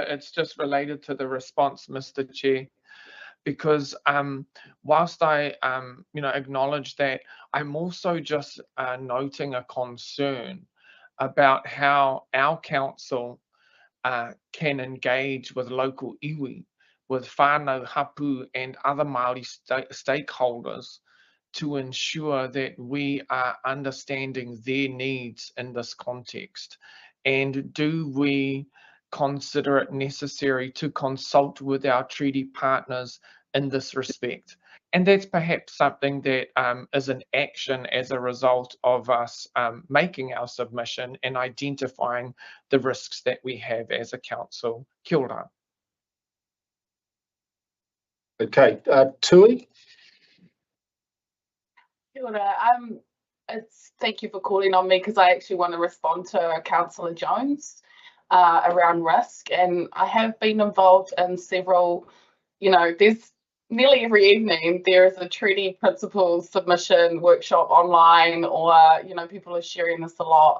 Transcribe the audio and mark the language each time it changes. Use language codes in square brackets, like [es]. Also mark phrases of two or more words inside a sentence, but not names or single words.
[en] It's just related to the response, Mr. Chair, because whilst I acknowledge that, I'm also just noting a concern about how our council can engage with local iwi, with [mi] whānau hapu [en] and other Māori stakeholders, to ensure that we are understanding their needs in this context? And do we consider it necessary to consult with our treaty partners in this respect? And that's perhaps something that is an action as a result of us making our submission and identifying the risks that we have as a council. [mi] Kia ora. [en] Okay, Tui. [mi] Kia ora. [en] Thank you for calling on me, because I actually want to respond to Councillor Jones around risk. And I have been involved in several, there's nearly every evening there is a treaty principles submission workshop online, or, people are sharing this a lot.